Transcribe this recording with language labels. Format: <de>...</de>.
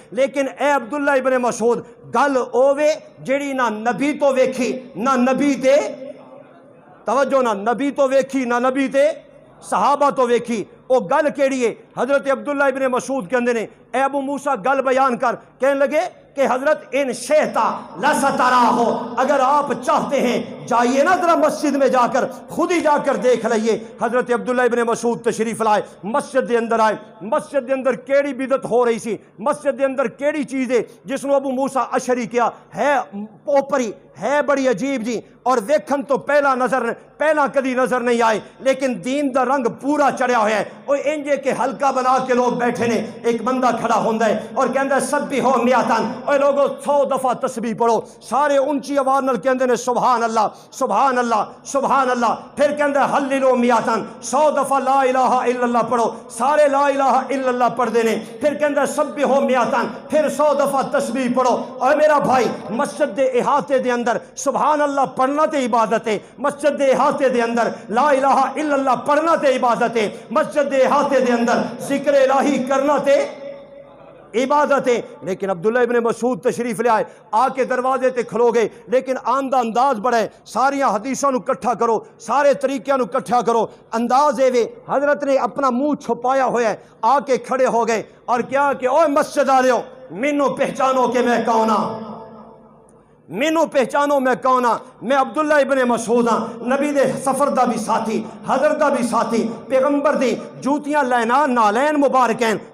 <pa>لیکن اے عبداللہ ابن مسعود گل اوے جڑی نہ نبی تو ویکھی نہ نبی دے, توجہ نہ نبی تو ویکھی نہ نبی تے صحابہ تو ویکھی. او گل کیڑی ہے؟ حضرت عبداللہ ابن مسعود کہندے نے اے ابو موسیٰ گل بیان کر.</pa> <ur>کہنے لگے کہ حضرت</ur> <ar>ان شئتا لستراہ,</ar> <ur>اگر آپ چاہتے ہیں جائیے نا ذرا مسجد میں جا کر خود ہی جا کر دیکھ لئیے.</ur> <pa>حضرت عبداللہ ابن مسعود تشریف لائے, مسجد دے اندر آئے. مسجد دے اندر کیڑی بدعت ہو رہی سی, مسجد دے اندر کیڑی چیز ہے جس نو ابو موسیٰ اشعری کیا ہے اوپری ہے بڑی عجیب جی, اور ویکھن تو پہلا کدی نظر نہیں آئے, لیکن دین دا رنگ پورا چڑھیا ہوا ہے. وہ انجے کے حلقہ بنا کے لوگ بیٹھے نے, ایک بندہ کھڑا ہوندا ہے اور کہندا ہے</pa> <ar>سبحو میاتن,</ar> <pa>اے لوگو 100 دفعہ تسبیح پڑھو. سارے اونچی آواز نال کہندے نے سبحان اللہ سبحان اللہ سبحان اللہ. پھر کہندا ہے</pa> <ar>حللو میاتن,</ar> <pa>100 دفعہ لا الہ الا اللہ پڑھو. سارے لا الہ الا اللہ پڑھ دے نے. پھر کہندا ہے</pa> <ar>سبحو میاتن,</ar> <pa>پھر 100 دفعہ تسبیح پڑھو. اور میرا بھائی مسجد دے احاطے دے اندر سبحان اللہ پڑھنا تے عبادت ہے, مسجد دے احاطے دے اندر لا الہ الا اللہ پڑھنا تے عبادت ہے, مسجد دے احاطے دے اندر ذکر الہی کرنا تے عبادت ہے. لیکن عبداللہ ابن مسعود تشریف لے آئے, آ کے دروازے تے کھلو گئے. لیکن آن دا انداز بڑا ہے, ساریاں حدیثاں نو کٹھا کرو, سارے طریقیاں نو کٹھا کرو. انداز اے وے حضرت نے اپنا منہ چھپایا ہوا ہے, آ کے کھڑے ہو گئے اور کیا کہ اوے مسجد والےو مینوں پہچانو کہ میں کون ہاں. مینوں پہچانو میں کون ہاں، میں عبداللہ ابن مسعود ہاں، نبی دے سفر دا بھی ساتھی، حضرت دا بھی ساتھی، پیغمبر دی جوتیاں لینان نالین مبارکین</pa>